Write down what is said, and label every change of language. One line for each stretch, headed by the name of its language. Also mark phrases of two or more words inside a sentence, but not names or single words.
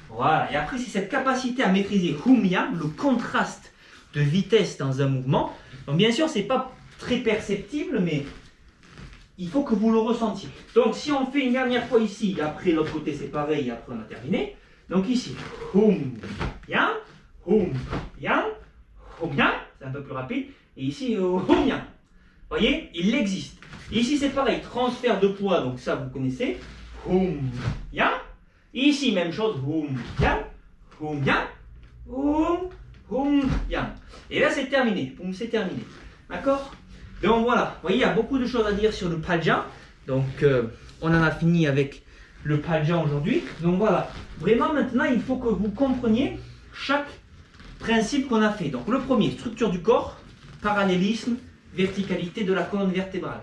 French: Et après, c'est cette capacité à maîtriser hum, yang, le contraste de vitesse dans un mouvement. Donc, bien sûr, c'est pas très perceptible, mais il faut que vous le ressentiez. Donc, si on fait une dernière fois ici, après l'autre côté, c'est pareil, et après on a terminé. Donc, ici, hum, yang, hum, yang, hum, yang. C'est un peu plus rapide. Et ici, hum, yang. Vous voyez, il existe. Ici, c'est pareil, transfert de poids, donc ça, vous connaissez. Hum, yang. Ici, même chose. Hum, yang, hum, yang, hum, yang. Et là, c'est terminé. Hum, c'est terminé. D'accord? Donc voilà. Vous voyez, il y a beaucoup de choses à dire sur le Palja. Donc, on en a fini avec le Palja aujourd'hui. Donc voilà. Vraiment, maintenant, il faut que vous compreniez chaque principe qu'on a fait. Donc, le premier, structure du corps, parallélisme, verticalité de la colonne vertébrale.